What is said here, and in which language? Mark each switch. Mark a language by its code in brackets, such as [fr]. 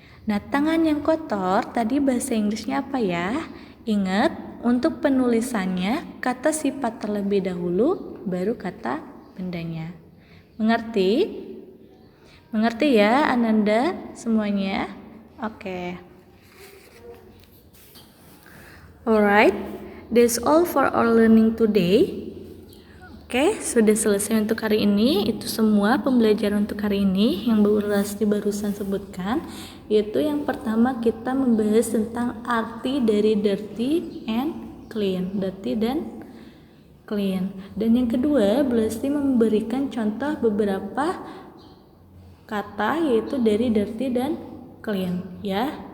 [id] Nah, tangan yang kotor tadi bahasa Inggrisnya apa ya? Ingat, Untuk penulisannya, kata sifat terlebih dahulu, baru kata bendanya. Mengerti? Mengerti ya Ananda semuanya? Oke. [en] Alright, that's all for our learning today. [id] Oke, sudah selesai untuk hari ini. Itu semua pembelajaran untuk hari ini yang barusan sebutkan. Yaitu yang pertama kita membahas tentang arti dari dirty and clean. Dirty dan clean. Dan yang kedua, Bu Lesti memberikan contoh beberapa kata yaitu dari dirty dan clean, ya.